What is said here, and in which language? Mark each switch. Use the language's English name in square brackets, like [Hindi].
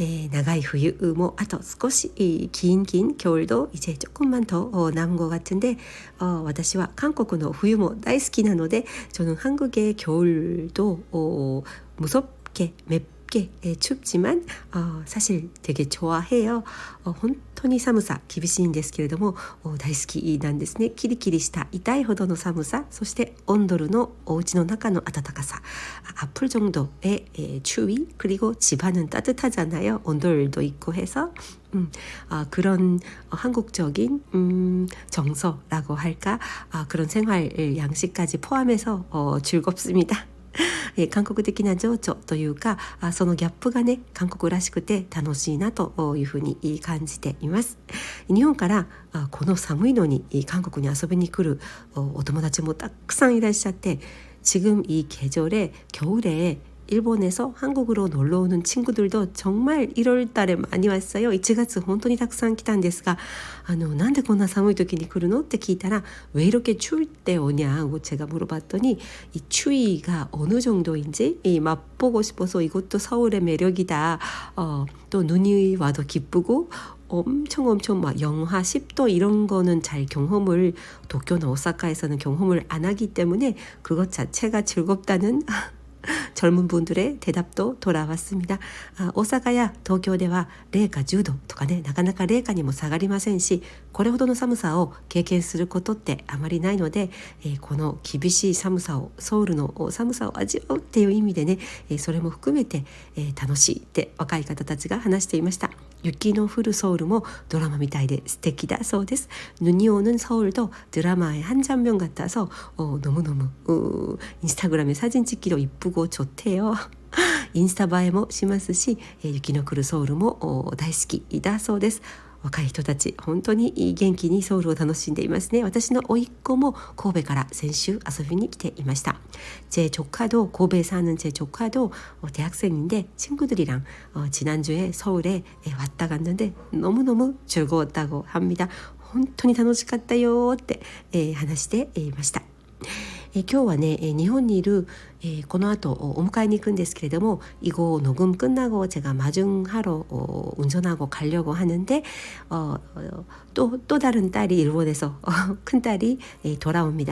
[Japanese] 長い冬もあと少し [Korean] 긴 겨울도 이제 조금만 더 남은 것 같은데, [Japanese] 私は韓国の冬も大好きなので, [Korean] 저는 한국의 겨울도 무섭게 맵게 춥지만 사실 되게 좋아해요. [Japanese] 本当に寒さ厳しいんですけれども大好きなんですね。キリキリした痛いほどの寒さ、そして온돌のお家の中の暖かさ, [Korean] 아플 정도의 추위, 그리고 집안은 따뜻하잖아요. 온돌도 있고 해서 그런 한국적인 정서라고 할까, 그런 생활 양식까지 포함해서 즐겁습니다. [Japanese] 韓国的な情緒というか、そのギャップがね、韓国らしくて楽しいなというふうに感じています。日本からこの寒いのに韓国に遊びに来るお友達もたくさんいらっしゃって、 [Korean] 지금 이 계절에 겨울에 일본에서 한국으로 놀러 오는 친구들도 정말 1월 달에 많이 왔어요. [Japanese] 1月本当にたくさん来たんですが、なんでこんな寒い時に来るのって聞いたら、 [Korean] 왜 이렇게 추울 때 오냐고 제가 물어봤더니 이 추위가 어느 정도인지 맛보고 싶어서 이것도 서울의 매력이다. 또 눈이 와도 기쁘고 엄청 막 영하 10도 이런 거는 잘 경험을, 도쿄나 오사카에서는 경험을 안 하기 때문에 그것 자체가 즐겁다는 젊은 분들의 대답도 돌아왔습니다. [Japanese] 大阪や東京では零下10度とかね、なかなか零下にも下がりませんし、これほどの寒さを経験することってあまりないので、この厳しい寒さを、ソウルの寒さを味わうっていう意味でね、それも含めて、楽しいって若い方たちが話していました。雪の降るソウルもドラマみたいで素敵だそうです。 [Korean] 눈이 오는 서울도 드라마의 한 장면 같아서 너무너무 인스타그램에 사진 찍기도 이쁘고 좋대요. [Japanese] インスタ映えもしますし、雪の降るソウルも大好きだそうです。若い人たち本当に元気にソウルを楽しんでいますね。私の甥っ子も神戸から先週遊びに来ていました。 [Korean] 제 조카도 고베에 사는 제 조카도 대학생인데 친구들이랑 지난주에 서울에 왔다 갔는데 너무너무 즐거웠다고 합니다. [Japanese] 本当に楽しかったよって話していました。今日はね、日本にいる、この後お迎えに行くんですけれども, [Korean] 이거 녹음 끝나고 제가 마중하러 운전하고 가려고 하는데 또 다른 딸이 일본에서 큰 딸이 돌아옵니다.